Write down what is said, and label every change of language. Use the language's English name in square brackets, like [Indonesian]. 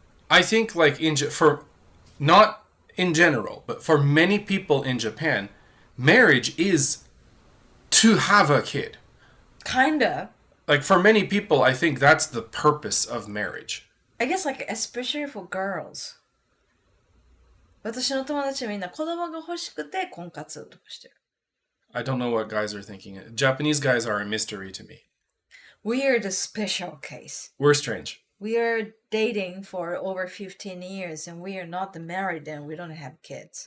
[English] I think like not in general, but for many people in Japan, marriage is to have a kid. Kinda. Like for many people, I think that's the purpose of marriage. I guess like especially for girls. [Japanese] 私の友達みんな子供が欲しくて婚活とかしてる。 [English] I don't know what guys are thinking. Japanese guys are a mystery to me. We are the special case. We're strange. We are dating for over 15 years and we are not married and we don't have kids.